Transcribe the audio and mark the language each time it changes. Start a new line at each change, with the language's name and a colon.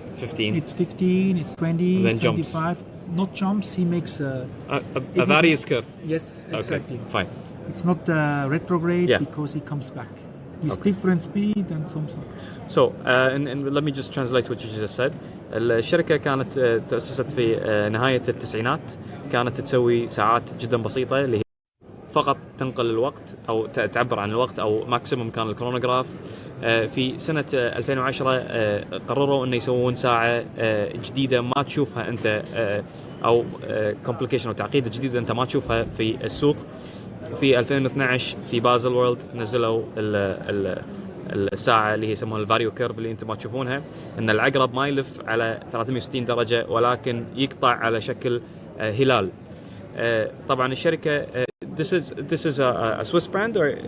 English: 15. It's 15, it's 20, And then jumps. 25. Not jumps, he makes a... A various curve. Yes, exactly. Okay. Fine. It's not retrograde Yeah. because he comes back with Okay. different speed and something. So and let me just translate what you just said.
Arabic: الشركة كانت تأسست في نهاية التسعينات، كانت تسوي ساعات جدا بسيطة اللي هي فقط تنقل الوقت أو تعبر عن الوقت أو ماكسيموم كان الكرونوغراف. في سنة 2010 قرروا إنه يسوون ساعة جديدة ما تشوفها أنت أو كومبليكيشن أو تعقيد جديد أنت ما تشوفها في السوق. في 2012 في بازل وورلد نزلوا الساعة اللي هي يسمونها الفاريو كيرف اللي انتم ما تشوفونها، ان العقرب ما يلف على 360 درجة ولكن يقطع على شكل هلال. طبعا الشركة
English: this is a Swiss brand or